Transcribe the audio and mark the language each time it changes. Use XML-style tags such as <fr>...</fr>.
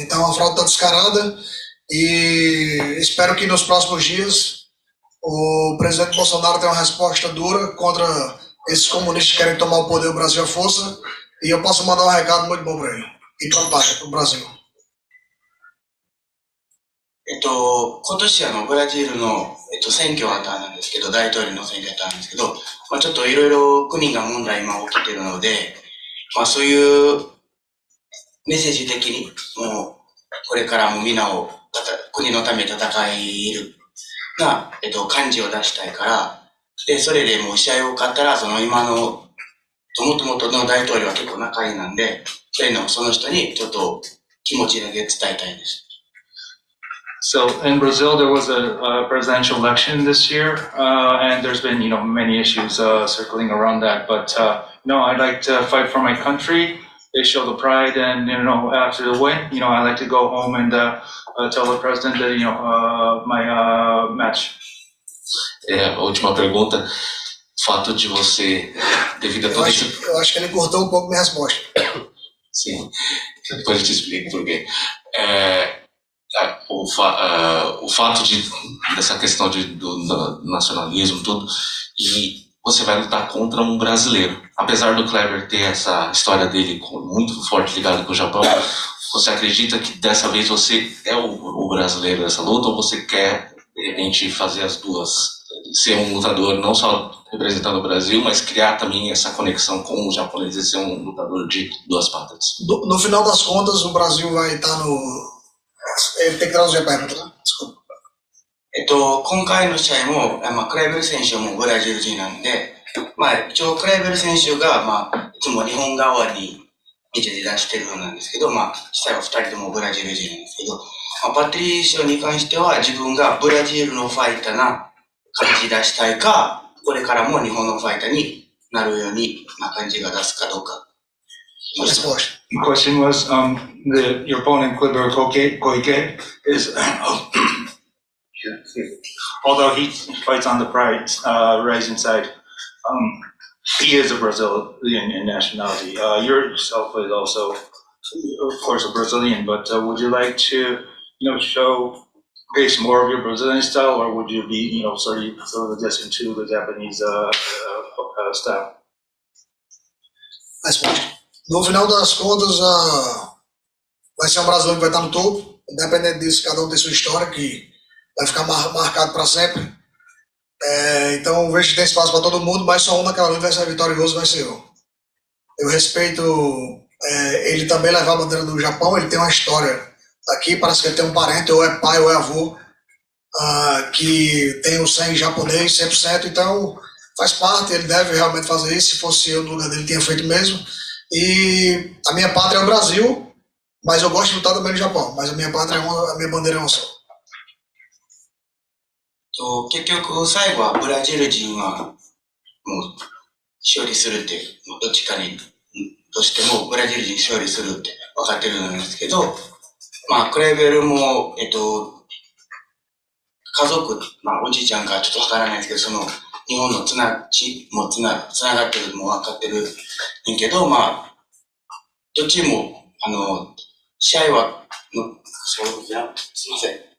<pt>Então, a fraude está descarada e espero que nos próximos dias o presidente Bolsonaro tenha uma resposta dura contra esses comunistas que querem tomar o poder do Brasil à força e eu posso mandar um recado muito bom para ele e para o Brasil.</pt> <ja>今年ブラジルの、選挙あったんですけど、大統領の選挙あったんですけど、ちょっといろいろ国が問題今起きてるので、そういうメッセージ的に、もう、これからも皆を、国のために戦えるな、感じを出したいから、で、それでもう試合を勝ったら、今の、もともとの大統領は結構仲いいなんで、その人にちょっと気持ちだけ伝えたいです。</ja> <en>So in Brazil, there was a presidential election this year, and there's been, many issues circling around that. But I'd like to fight for my country. They show the pride, and after the win, I like to go home and tell the president that my match.</en> <pt>A última pergunta, fato de você, devido a todo esse... Eu acho que ele cortou um pouco minha resposta. Sim, depois eu te explico por quê. O fato dessa questão do nacionalismo, tudo, e você vai lutar contra um brasileiro. Apesar do Kleber ter essa história dele muito forte ligada com o Japão, você acredita que dessa vez você é o brasileiro dessa luta ou você quer, de repente, fazer as duas? Ser um lutador não só representando o Brasil, mas criar também essa conexão com os japoneses e ser um lutador de duas patas? No final das contas, o Brasil vai estar no... Ele tem que traduzir a pergunta, né? Desculpa.</pt> <ja>今回の試合も、クライベル選手はもうブラジル人なんで、一応クライベル選手が、いつも日本側に見て出してるようなんですけど、実際は2人ともブラジル人なんですけど、パトリーショに関しては自分がブラジルのファイターな感じ出したいか、これからも日本のファイターになるようにな感じが出すかどうか。</ja> <en>The question was, your opponent, Kleber Koike, is, although he fights on the pride rising side, he is a Brazilian in nationality. Yourself is also, of course, a Brazilian, but would you like to, showcase more of your Brazilian style, or would you be, sort of adjusting to the Japanese style?</en> <pt>No final das contas, vai ser um brasileiro que vai estar no topo. Independente disso, cada um tem sua história que vai ficar marcado para sempre. Então, vejo que tem espaço para todo mundo, mas só um naquela luta vai ser vitorioso, vai ser eu. Eu respeito ele também levar a bandeira do Japão, ele tem uma história aqui, parece que ele tem um parente, ou é pai ou é avô, que tem o sangue japonês 100%, então faz parte, ele deve realmente fazer isso. Se fosse eu no lugar dele, tinha feito mesmo. E a minha pátria é o Brasil, mas eu gosto de lutar também no Japão, mas a minha pátria a minha bandeira é uma só.</pt> <ja>結局最後はブラジル人はもう勝利するってどっちかにとしてもブラジル人勝利するって分かってるんですけど、クレーベルも家族おじいちゃんかちょっと分からないですけど、その日本のつながってるのも分かってるんけど、どっちも試合はそうじゃすいません。</ja>